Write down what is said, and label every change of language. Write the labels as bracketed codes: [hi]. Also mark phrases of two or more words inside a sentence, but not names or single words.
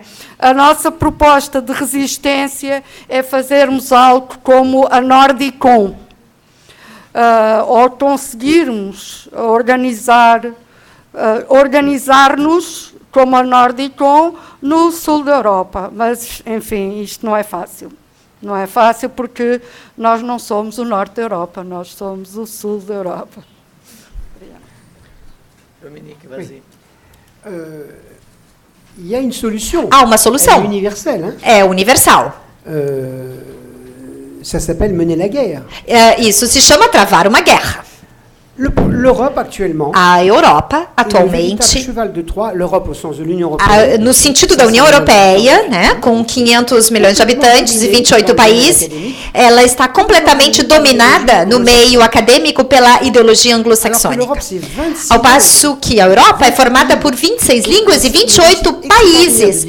[pt] A nossa proposta de resistência é fazermos algo como a Nordicom, ou conseguirmos organizar-nos como a Nordicom no sul da Europa. Mas, enfim, isto não é fácil. Não é fácil porque nós não somos o norte da Europa, nós somos o sul da Europa. [fr] Dominique, vas-y. Il y a une solution. [pt] Há uma solução. [fr] É universelle. Hein? [pt] É universal. [fr] Ça s'appelle mener la guerre. [pt] Isso se chama travar uma guerra. [fr] L'Europe actuellement. [pt] A Europa, atualmente, [fr] cheval de Troie, l'Europe au sens de l'Union Européenne. [pt] No sentido da União Europeia, né, com 500 milhões de habitantes e 28 países, ela está completamente dominada no meio acadêmico pela ideologia anglo-saxônica. Ao passo que a Europa é formada por 26 línguas e 28 países.